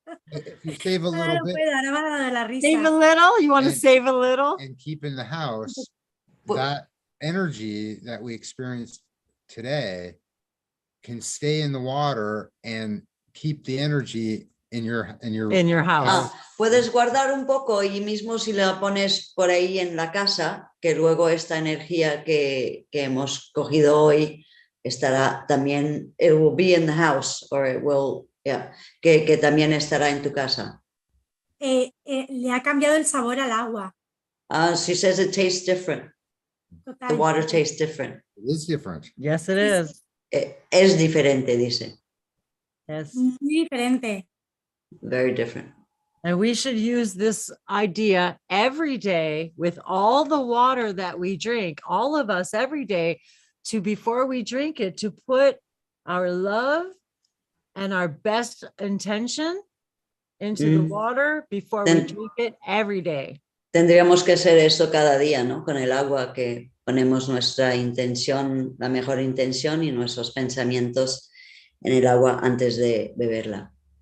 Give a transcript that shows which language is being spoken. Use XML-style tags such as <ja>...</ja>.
<en>If you save a little bit</en> <es>Ahora me ha dado la risa.</es> <en>Save a little. You want to And- save a little? and keep in the house, Well- that energy that we experience today can stay in the water and keep the energy in your house.</en> <es>Puedes guardar un poco y mismo si la pones por ahí en la casa, que luego esta energía que hemos cogido hoy estará también,</es> <en>it will be in the house, or it will, yeah,</en> <es>que también estará en tu casa. Le ha cambiado el sabor al agua.</es> <en>She says it tastes different.</en> <es>Total.</es> <en>The water tastes different. It is different. Yes, it is.</en> <es>Es diferente, dice.</es> <en>Yes.</en> <es>Muy diferente.</es> <en>Very different. And we should use this idea every day with all the water that we drink, all of us every day, to before we drink it, to put our love and our best intention into the water before we drink it every day.</en> <es>Tendríamos que hacer eso cada día, ¿no? Con el agua, que ponemos nuestra intención, la mejor intención y nuestros pensamientos en el agua antes de beberla.</es>